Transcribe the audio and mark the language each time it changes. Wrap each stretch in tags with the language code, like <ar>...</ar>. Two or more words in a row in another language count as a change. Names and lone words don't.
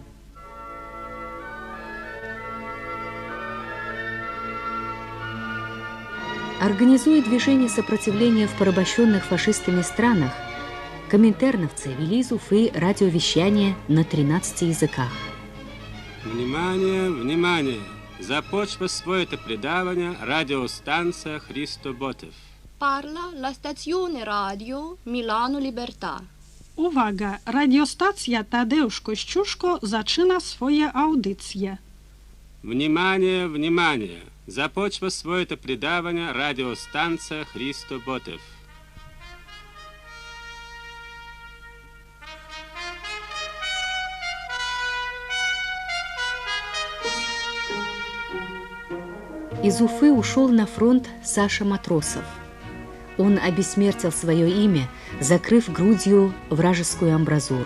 <ru>Организуя движение сопротивления в порабощенных фашистами странах, коминтерновцы вели из Уфы радиовещание на 13 языках.</ru> <bg>Внимание, внимание! Започва своето предаване радиостанция Христо Ботев.</bg> <it>Parla la stazione radio Milano Libertà.</it> <pl>Uwaga, radiostacja Tadeusz Kościuszko zaczyna swoje audycje.</pl> <bg>Внимание, внимание! Започва своето предаване радиостанция Христо Ботев.</bg> <ru>Из Уфы ушел на фронт Саша Матросов. Он обессмертил свое имя, закрыв грудью вражескую амбразуру.</ru>